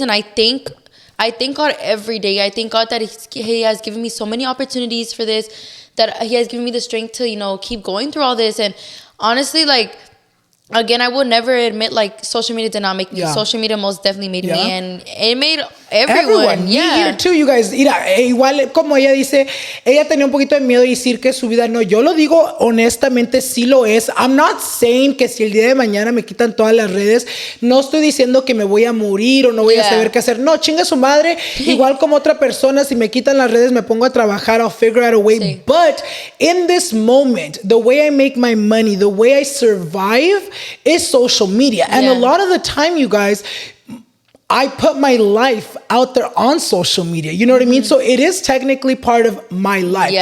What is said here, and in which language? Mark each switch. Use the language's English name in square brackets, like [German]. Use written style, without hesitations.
[English] And I thank God every day. I thank God that he has given me so many opportunities for this, that he has given me the strength to, you know, keep going through all this. And honestly, like, again, I will never admit like social media did not make me. Social media most definitely made me, and it made everyone. Me here too, you guys. [Spanish] Mira, igual como ella dice, ella tenía un poquito de miedo de decir que su vida no. Yo lo digo honestamente, sí lo es. [English] I'm not saying [Spanish] que si el día de mañana me quitan todas las redes, no estoy diciendo que me voy a morir o no voy a saber qué hacer. No, chinga su madre. Igual como otra persona, si me quitan las redes, me pongo a trabajar. [English] I'll figure out a way. But in this moment, the way I make my money, the way I survive is social media. And a lot of the time, you guys, I put my life out there on social media. You know what I mean? So it is technically part of my life.